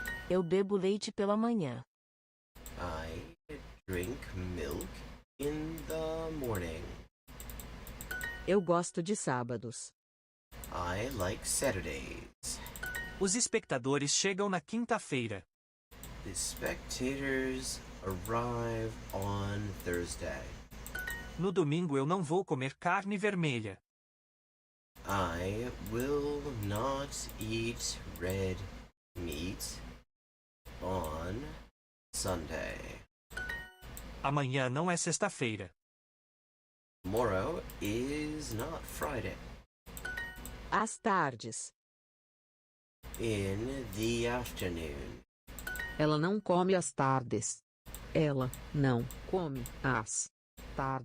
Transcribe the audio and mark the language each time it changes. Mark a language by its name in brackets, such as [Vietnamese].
[Portuguese] Eu bebo leite pela manhã. [English] I drink milk in the morning. [Portuguese] Eu gosto de sábados. [English] I like Saturdays. [Portuguese] Os espectadores chegam na quinta-feira. [English] The spectators arrive on Thursday. [Portuguese] No domingo eu não vou comer carne vermelha. [English] I will not eat red meat on Sunday. [Portuguese] Amanhã não é sexta-feira. [English] Tomorrow is not Friday. [Portuguese] Às tardes. [English] In the afternoon. [Portuguese] Ela não come às tardes. Ela não come às tardes.